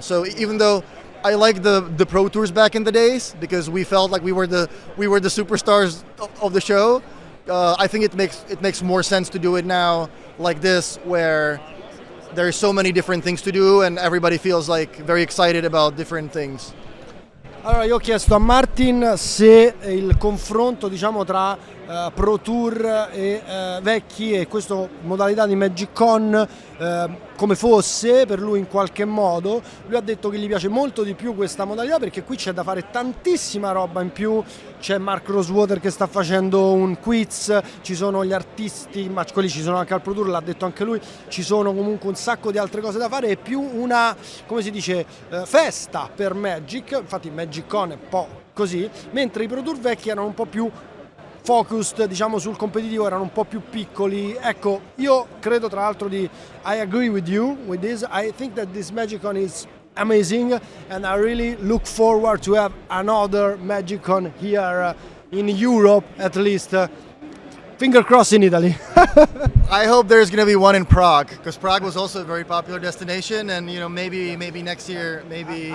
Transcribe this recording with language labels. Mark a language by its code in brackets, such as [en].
[en] So even though I like the pro tours back in the days because we felt like we were the superstars of the show, I think it makes more sense to do it now like this, where there's so many different things to do and everybody feels like very excited about different things. [it] Allora, io ho chiesto a Martin se il confronto, diciamo, tra Pro Tour e vecchi e questa modalità di MagicCon come fosse per lui in qualche modo. Lui ha detto che gli piace molto di più questa modalità perché qui c'è da fare tantissima roba in più. C'è Mark Rosewater che sta facendo un quiz, ci sono gli artisti, ma quelli ci sono anche al Pro Tour, l'ha detto anche lui, ci sono comunque un sacco di altre cose da fare, è più una, come si dice, festa per Magic. Infatti MagicCon è un po' così, mentre i Pro Tour vecchi erano un po' più focused, diciamo, sul competitivo, erano un po' più piccoli. Ecco, io credo tra l'altro [en] I agree with you with this. I think that this MagicCon is amazing and I really look forward to have another MagicCon here in Europe at least. Finger crossed in Italy. I hope there's going to be one in Prague, because Prague was also a very popular destination, and maybe next year, maybe.